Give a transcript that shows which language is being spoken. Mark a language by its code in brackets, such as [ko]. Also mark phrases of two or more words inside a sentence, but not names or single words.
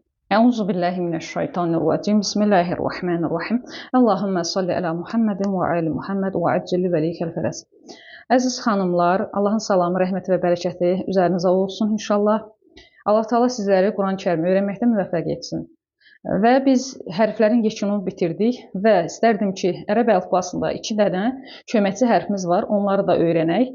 [ar] أعوذ بالله من الشيطان الرجيم. بسم الله الرحمن الرحيم. اللهم صل على محمد وآل محمد وعجل لوليك الفرج. [az] Əziz xanımlar, Allahın salamı, rəhməti və bərəkəti üzərinizə olsun inşallah. Allah Taala sizləri Quran-Kərimi öyrənməkdə müvəffəq etsin. Və biz hərflərin yekununu bitirdik və istərdim ki, ərəb əlifbasında 2 dənə köməkçi hərfimiz var, onları da öyrənək.